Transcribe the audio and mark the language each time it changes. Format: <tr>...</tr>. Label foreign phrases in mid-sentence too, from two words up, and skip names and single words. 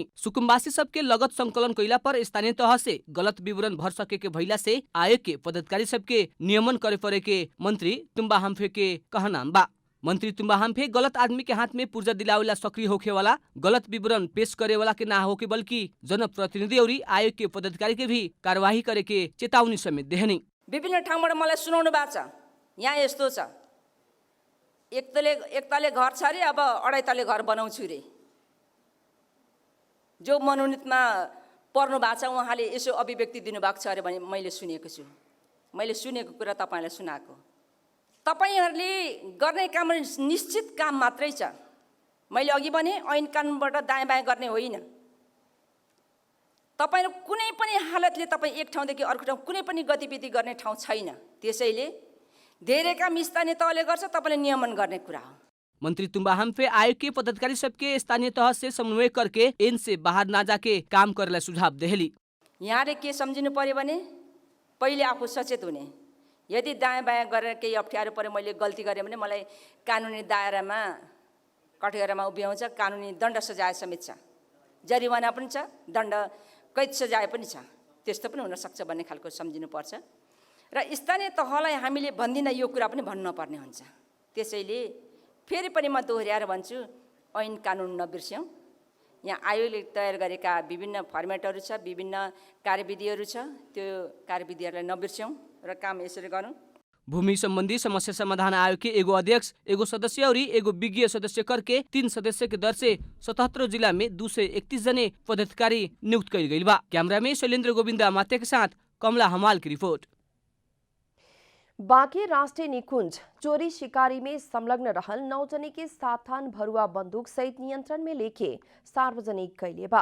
<bho>सुकुम्बासी सबके लगत संकलन कैला पर स्थानीय तह से गलत विवरण भर सके के भइला से आयोग के पदाधिकारी सबके नियमन करे पड़े के मंत्री तुम्बा हम्फे के कहना बा। मंत्री तुम्बा हम्फे गलत आदमी के हाथ में पुर्जा दिलावेला सक्रिय होखे वाला गलत विवरण पेश करे वाला के ना होके बल्कि जनप्रतिनिधि और आयोग के पदाधिकारी के भी कार्यवाही करे के चेतावनी समेत देहनी।</bho> <ne>विभिन्न ठाउँबाट मलाई सुनाउनु भएको छ। यहाँ यस्तो छ, एक तले घर छ रे, अब अढाई तले घर बनाउँछु रे। जो मनोनीतमा पर्नु भएको छ उहाँले यसो अभिव्यक्ति दिनुभएको छ अरे भने मैले सुनेको छु। मैले सुनेको कुरा तपाईलाई सुनाएको। तपाईहरूले गर्ने काम निश्चित काम मात्रै छ। मैले अघि भने ऐन कानुनबाट दायाँ बायाँ गर्ने होइन। तपाईहरु कुनै पनि हालतले तपाई एक ठाउँदेखि अर्को ठाउँ कुनै पनि गतिविधि गर्ने ठाउँ छैन। त्यसैले धेरै काम स्थानीय तहले गर्छ, तपाईले नियमन गर्ने कुरा हो।</ne> <bho>मंत्री तुम्बा हम्फे आयोग के पदाधिकारी सबके स्थानीय तह से समन्वय करके इन से बाहर ना जाके काम करला सुझाव देहली।</bho> <ne>यहाँले के सम्झिनु पर्यो भने पहिले आफू सचेत हुने। यदि दायाँ बायाँ गरेर केही अप्ठ्यारो पर्यो, मैले गल्ती गरेँ भने मलाई कानुनी दायरामा कठघरामा उभ्याउँछ, कानुनी दण्ड सजाय समेत छ, जरिवाना पनि छ, दण्ड कैद सजाय पनि छ। त्यस्तो पनि हुन सक्छ भन्ने खालको सम्झिनुपर्छ। र स्थानीय तहलाई हामीले भन्दिन यो कुरा पनि भन्नु नपर्ने हुन्छ। त्यसैले फेरि पनि म दोहोर्याएर भन्छु, ऐन कानुन नबिर्स्यौँ। यहाँ आयोगले तयार गरेका विभिन्न फर्मेटहरू छ, विभिन्न कार्यविधिहरू छ, त्यो कार्यविधिहरूलाई नबिर्स्यौँ र काम यसरी गरौँ।</ne> <bho>भूमि संबंधी समस्या समाधान आयोग के एगो अध्यक्ष, एगो सदस्य और एगो विज्ञ सदस्य करके 3 सदस्य के दर से 77 जिला में 231 जने पदाधिकारी नियुक्त कइल गइल बा। कैमरा में शैलेन्द्र गोविंद माते के साथ कमला हमाल की रिपोर्ट। बांके राष्ट्रीय निकुंज चोरी शिकारी में संलग्न रहल 9 जने के 7 थान भरुआ बंदूक सहित नियंत्रण में लेके सार्वजनिक कैले बा।</bho>